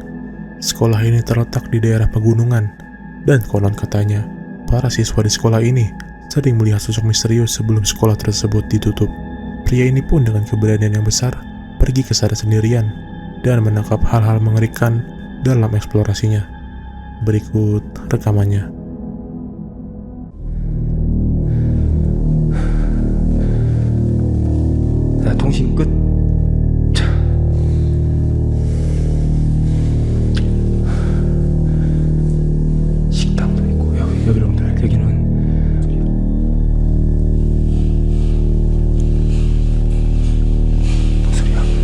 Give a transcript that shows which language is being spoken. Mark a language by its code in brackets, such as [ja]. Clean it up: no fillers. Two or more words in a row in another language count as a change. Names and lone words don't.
[id] Sekolah ini terletak di daerah pegunungan, dan konon katanya, para siswa di sekolah ini sering melihat sosok misterius sebelum sekolah tersebut ditutup. Pria ini pun dengan keberanian yang besar pergi ke sana sendirian dan menangkap hal-hal mengerikan dalam eksplorasinya. Berikut rekamannya. [ko] 통신 끝. 식당도 있고 여러분들 여기는 무슨 소리야?